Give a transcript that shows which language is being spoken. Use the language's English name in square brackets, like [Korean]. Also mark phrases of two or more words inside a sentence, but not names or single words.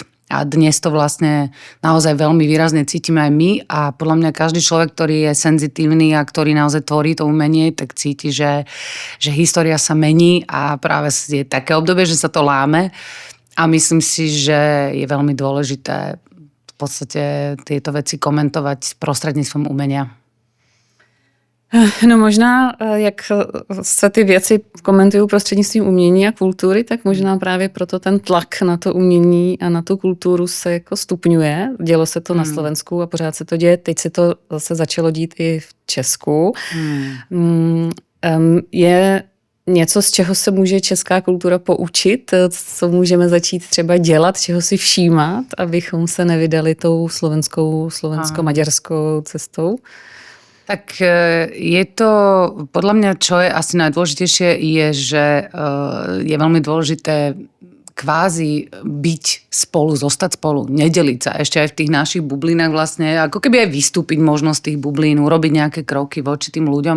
[Slovak] A dnes to vlastne naozaj veľmi výrazne cítime aj my a podľa mňa každý človek, ktorý je senzitívny a ktorý naozaj tvorí to umenie, tak cíti, že história sa mení a práve je také obdobie, že sa to láme a myslím si, že je veľmi dôležité v podstate tieto veci komentovať prostredníctvom umenia. [Czech] No možná, jak se ty věci komentují prostřednictvím umění a kultury, tak možná právě proto ten tlak na to umění a na tu kulturu se jako stupňuje. Dělo se to na Slovensku a pořád se to děje. Teď se to zase začalo dít i v Česku. Je něco, z čeho se může česká kultura poučit? Co můžeme začít třeba dělat, čeho si všímat, abychom se nevydali tou slovensko-maďarskou cestou? [Slovak] Tak je to, podľa mňa, čo je asi najdôležitejšie, je, že je veľmi dôležité kvázi byť spolu, zostať spolu, nedeliť sa. Ešte aj v tých našich bublinách vlastne, ako keby aj vystúpiť možno z tých bublín, urobiť nejaké kroky voči tým ľuďom.